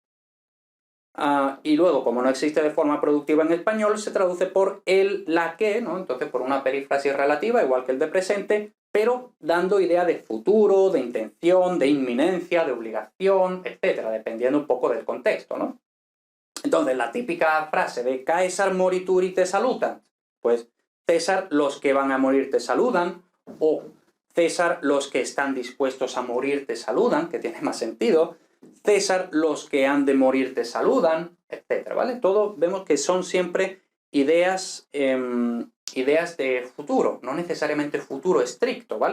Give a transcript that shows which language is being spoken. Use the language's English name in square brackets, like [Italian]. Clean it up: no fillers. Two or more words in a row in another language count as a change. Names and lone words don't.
[Spanish] Y luego, como no existe de forma productiva en español, se traduce por el, la que, ¿no? Entonces, por una perífrasis relativa, igual que el de presente, pero dando idea de futuro, de intención, de inminencia, de obligación, etcétera, dependiendo un poco del contexto, ¿no? Entonces, la típica frase de Caesar [Latin] morituri te salutan, [Spanish] pues César, los que van a morir te saludan, o César, los que están dispuestos a morir te saludan, que tiene más sentido, César, los que han de morir te saludan, etcétera, ¿vale? Todo vemos que son siempre ideas de futuro, no necesariamente futuro estricto, ¿vale?